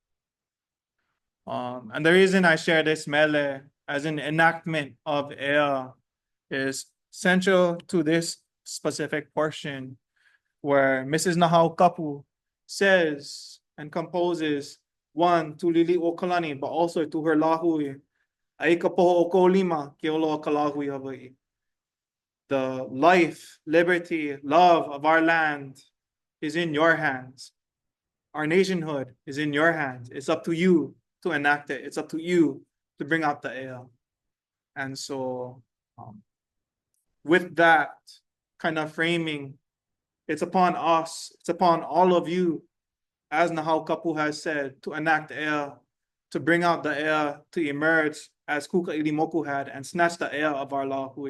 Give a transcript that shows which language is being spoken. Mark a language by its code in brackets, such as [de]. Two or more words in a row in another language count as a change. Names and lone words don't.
[en] And the reason I share this mele as an enactment of Ea is central to this specific portion where Mrs. Nahau Kapu says and composes one to Lili o Kalani, but also to her lahui, [haw] ai ka poho o ko lima ke olo ka lahui Hawaii. [en] The life, liberty, love of our land is in your hands. Our nationhood is in your hands. It's up to you to enact it. It's up to you to bring out the ea. And so with that kind of framing, it's upon us, it's upon all of you, as Nahau Kapu has said, to enact ea, to bring out the ea, to emerge as Kūkaʻilimoku had and snatch the ea of our lahui.